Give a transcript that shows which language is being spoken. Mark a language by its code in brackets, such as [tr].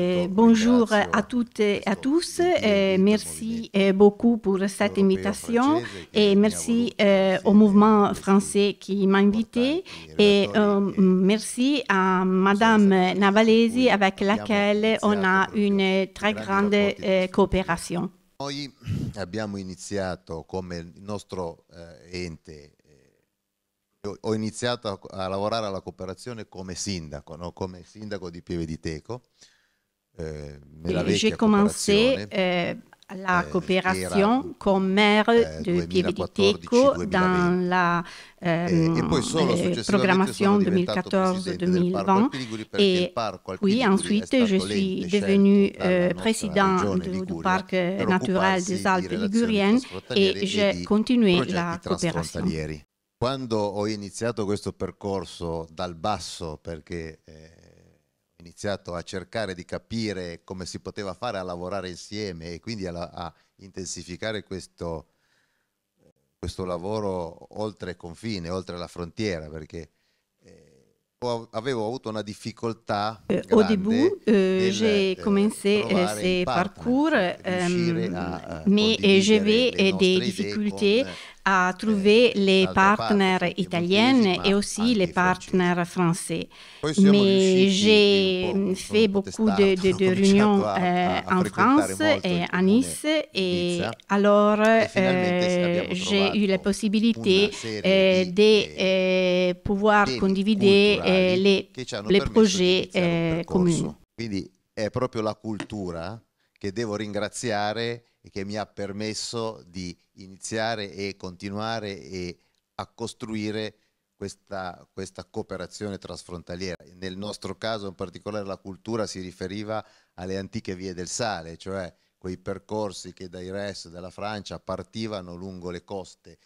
[fr] Bonjour à toutes et à tous. Merci beaucoup pour cette invitation et merci au mouvement français qui m'a invité et merci à Madame Navalesi avec laquelle on a une très grande coopération. [it] Noi abbiamo iniziato come il nostro ente. Ho iniziato a lavorare alla cooperazione come sindaco, no? Come sindaco di Pieve di Teco. [fr] J'ai commencé la coopération comme maire de Pieve di Teco dans la programmation 2014-2020 et puis ensuite je suis devenu président du parc naturel des Alpes liguriennes et j'ai continué la coopération. [it] Quando ho iniziato questo percorso dal basso, perché ho iniziato a cercare di capire come si poteva fare a lavorare insieme e quindi a intensificare questo lavoro oltre confine, oltre la frontiera, perché avevo avuto una difficoltà grande. [fr] Au début, j'ai commencé ce parcours, mais j'avais des difficultés à trouver les partenaires italiens et aussi les partenaires français. Mais j'ai fait beaucoup de réunions en France et à Nice et alors j'ai eu la possibilité de pouvoir condivider les projets communs. [it] Quindi è proprio la cultura che devo ringraziare e che mi ha permesso di iniziare e continuare a costruire questa cooperazione trasfrontaliera. Nel nostro caso in particolare la cultura si riferiva alle antiche vie del sale, cioè quei percorsi che dai res della Francia partivano lungo le coste.